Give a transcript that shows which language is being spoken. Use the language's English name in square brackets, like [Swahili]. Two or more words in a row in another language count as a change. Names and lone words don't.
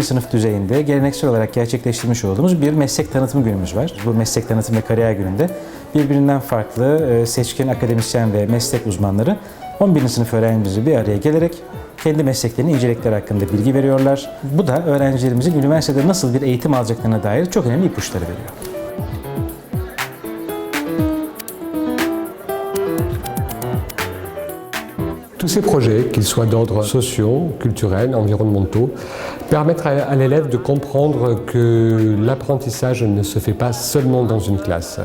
[Turkish] sınıf düzeyinde geleneksel olarak gerçekleştirmiş olduğumuz bir meslek tanıtım günümüz var. Bu meslek tanıtım ve kariyer gününde birbirinden farklı seçkin akademisyen ve meslek uzmanları 11. sınıf öğrencilerimizi bir araya gelerek kendi mesleklerini incelikleri hakkında bilgi veriyorlar. Bu da öğrencilerimizin üniversitede nasıl bir eğitim alacaklarına dair çok önemli ipuçları veriyor. [French] Tous ces projets, qu'ils soient d'ordre sociaux, culturels, environnementaux, permettent à l'élève de comprendre que l'apprentissage ne se fait pas seulement dans une classe.